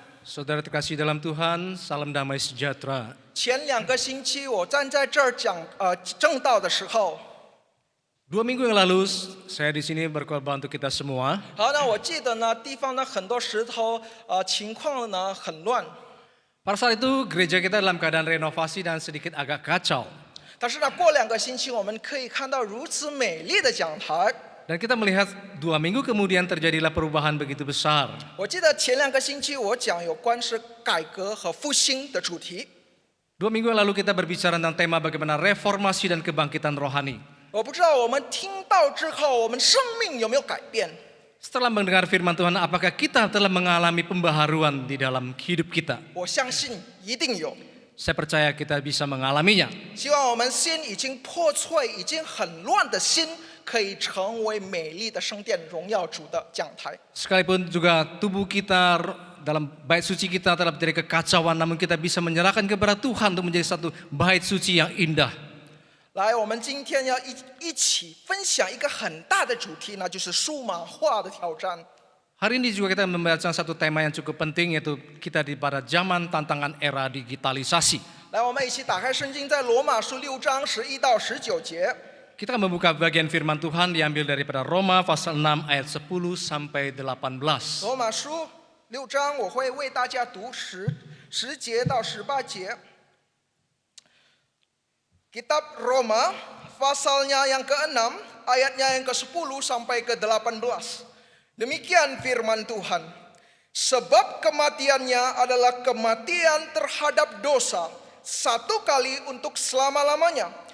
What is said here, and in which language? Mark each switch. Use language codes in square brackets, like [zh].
[id] Saudara terkasih dalam Tuhan, salam damai sejahtera. [zh] 前2个星期我站在这儿讲正道的时候， [id] 2 minggu yang lalu saya di sini berkorban untuk kita semua. [zh] 好，那我记得呢，地方呢很多石头，情况呢很乱。 [id] Pada saat itu gereja kita dalam keadaan renovasi dan sedikit agak kacau. [zh] 但是呢，过2个星期我们可以看到如此美丽的讲台。 [id] Dan kita melihat 2 minggu kemudian terjadilah perubahan begitu besar. [zh] 我记得前2个星期我讲有关是改革和复兴的主题。 [id] 2 minggu yang lalu kita berbicara tentang tema bagaimana reformasi dan kebangkitan rohani. [zh] 我不知道我们听到之后，我们生命有没有改变？ [id] Setelah mendengar firman Tuhan, apakah kita telah mengalami pembaharuan di dalam hidup kita? [zh] 我相信一定有。 [id] Saya percaya kita bisa mengalaminya. [zh] 希望我们心已经破碎、已经很乱的心，可以成为美丽的圣殿荣耀主的讲台。 [id] Sekalipun juga tubuh kita dalam bait suci kita telah terjadi kekacauan, namun kita bisa menyerahkan kepada Tuhan untuk menjadi satu bait suci yang indah. [zh] 来，我们今天要一起分享一个很大的主题，那就是数码化的挑战。 [id] Hari ini juga kita membaca satu tema yang cukup penting, yaitu kita di pada zaman tantangan era digitalisasi. [zh] 来，我们一起打开圣经，在罗马书6章11到19节。 [id] Kita akan membuka bagian firman Tuhan diambil daripada Roma pasal 6 ayat 10 sampai 18. [zh] 罗马书6章，我会为大家读10节到18节。 [id] Kitab Roma, pasalnya yang ke-6, ayatnya yang ke-10 sampai ke-18. Demikian firman Tuhan. Sebab kematiannya adalah kematian terhadap dosa, satu kali untuk selama-lamanya.